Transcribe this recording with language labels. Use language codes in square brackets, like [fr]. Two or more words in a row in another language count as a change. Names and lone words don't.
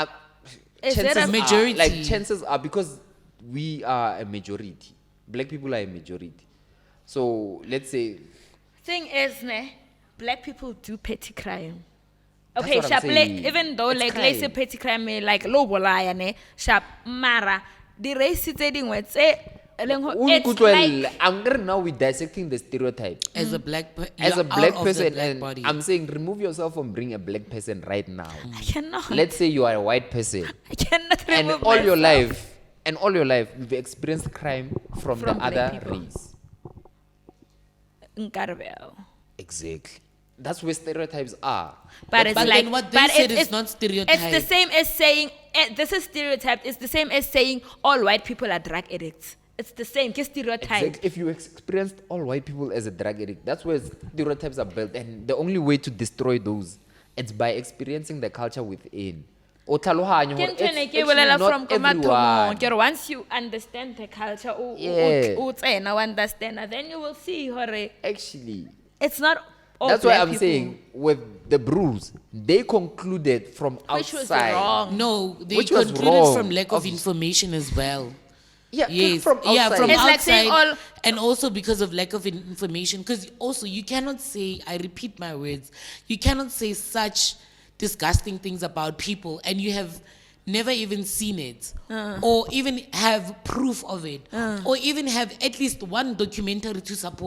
[en] Is chances that a are, majority? like chances are, because we are a majority. Black people are a majority. So let's say Thing is, ne, black people do petty crime. That's Okay, what I'm sharp. saying. Even though It's like let's say crime. petty crime, like [st] low bolaya, [en] ne, sharp. Mara, the race [st] tse dingwe tse e leng ho- [en] it's [st] Unkutwele, [en] like I'm gonna now we dissecting the stereotype. as a black As you're a black out of the person, black and body. I'm saying remove yourself from being a black person right now. I cannot. Let's say you are a white person, I cannot and remove all your myself. life, you've experienced crime from the From black other people. race. [st] Nkarabeo. [en] Exactly. That's where stereotypes are. But it's But like, then what they but said it's, is not It's stereotype. the same as saying this is stereotype. It's the same as saying all white people are drug addicts. It's the same. Just stereotype. Exact- If you experienced all white people as a drug addict, that's where stereotypes are built, and the only way to destroy those, it's by experiencing the culture within. [st] O tlhaloganyo Ke hore ntho e [en] it's [st] ne ke [en] actually [st] bolela [en] not from [st] ko mathomong, [en] everyone. [st] ke re [en] once you understand the culture, Yeah. [st] o tsena, o [en] understand, then you will see hore Actually, it's not all that's why black I'm people, saying with the bruise, they concluded from which was outside. wrong. No, they Which was concluded wrong from lack of of- information as well. Yeah, Yes, from outside. yeah, from It's outside, like saying all- and also because of lack of information. Because also you cannot say, I repeat my words, you cannot say such disgusting things about people, and you have never even seen it, or even have proof of it, or even have at least one documentary to support